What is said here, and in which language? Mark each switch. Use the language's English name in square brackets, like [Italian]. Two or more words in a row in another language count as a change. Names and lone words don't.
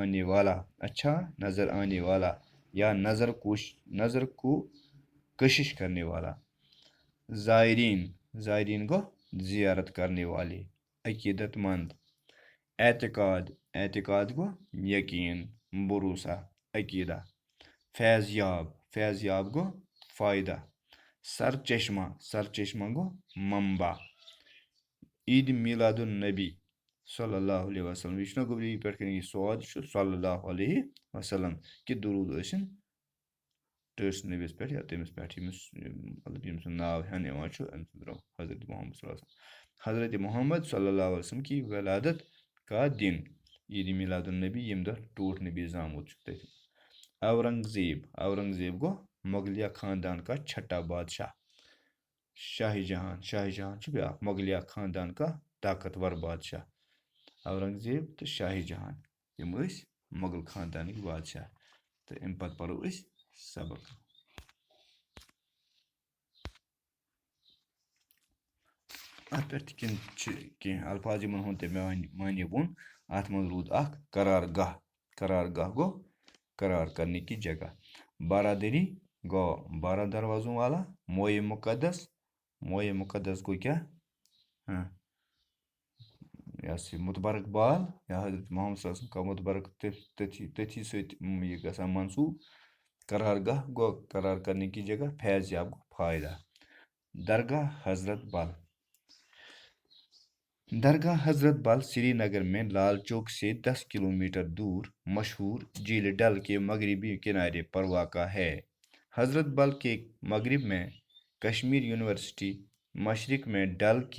[Urdu] آنے والا یا نظر کو کشش کرنے والا زائرین زائرین گو زیارت کرنے والے عقیدت مند اعتقاد اعتقاد گو یقین بھروسہ عقیدہ فیض یاب گو فائدہ سرچشمہ گو منبع عید میلاد النبی صلی اللہ علیہ وسلم [Kashmiri] یہ چھُنہ گوٚبری پٮ۪ٹھ کَنۍ یہِ سواد چھُ [Arabic] صلی اللہ علیہ وسلم [Kashmiri] کہِ درود ٲسِن ٹٲٹھۍ نبیَس پٮ۪ٹھ یا تٔمِس پٮ۪ٹھ ییٚمِس مطلب ییٚمۍ سُنٛد ناو ہٮ۪نہٕ یِوان چھُ أمۍ سُنٛد درٛاو حضرت محمد [Arabic] صلی اللہ علیہ وسلم [Kashmiri] حضرت محمد [Arabic] صلی اللہ علیہ وسلم [Urdu] کی ولادت کا دن [Kashmiri] عید میلاد النبی ییٚمہِ دۄہ ٹوٹھ نبی زامُت چھُ تٔتھۍ اورنگزیب گوٚو [Urdu] مغلیہ خاندان کا چھٹا بادشاہ [Kashmiri] شاہی جہان چھُ بیٛاکھ [Urdu] مغلیہ خاندان کا طاقتور بادشاہ [Kashmiri] اورنگزیب تہٕ شاہی جہان یِم ٲسۍ مغل خاندانٕکۍ بادشاہ تہٕ اَمہِ پَتہٕ پَرو أسۍ سبق اَتھ پٮ۪ٹھ تہِ چھِ کینٛہہ الفاظ یِمن ہُنٛد تہِ مےٚ معنی ووٚن اَتھ منٛز روٗد اکھ قرار گاہ گوٚو [Urdu] قرار کرنے کی جگہ [Kashmiri] بارادٔری گوٚو [Urdu] 12 دروازوں والا [Kashmiri] موئے مقدس گوٚو کیٛاہ یا سا متبرک بال یا حضرت محمد [Arabic] صلی اللہ علیہ وسلم [Urdu] کا متبرک [Kashmiri] تٔتھی سۭتۍ یہِ گژھان منسوٗب قرار گاہ گوٚو [Urdu] قرار کرنے کی جگہ [Kashmiri] فیض یاب گوٚو فائدہ درگاہ حضرت [Urdu] بل سری نگر میں لال چوک سے 10 کلومیٹر دور مشہور جھیل ڈل کے مغربی کنارے پر واقع ہے حضرت بل کے مغرب میں کشمیر یونیورسٹی مشرق میں ڈل کے